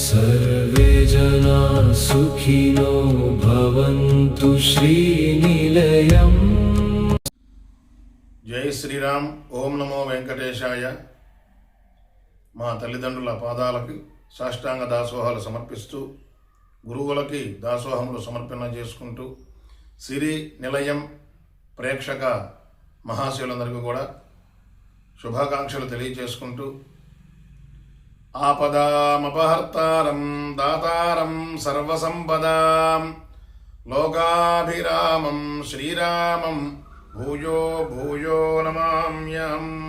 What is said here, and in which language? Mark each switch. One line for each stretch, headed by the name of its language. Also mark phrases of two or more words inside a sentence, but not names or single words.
Sanskrit: सर्वे जना सुखिनो भवन्तु श्रीनिलयम्। जय श्रीराम। ओम नमो వెంకటేశాయ।
Telugu: మా తల్లిదండ్రుల పాదాలకి సాష్టాంగ దాసోహాలు సమర్పిస్తూ గురువులకి దాసోహములు సమర్పణ చేసుకుంటూ సిరి నిలయం ప్రేక్షక మహాశయులందరికీ కూడా శుభాకాంక్షలు తెలియజేసుకుంటూ
Sanskrit: आपदामपहर्तारं दातारं सर्वसम्पदां लोकाभिरामं श्रीरामं भूयो भूयो नमाम्यं।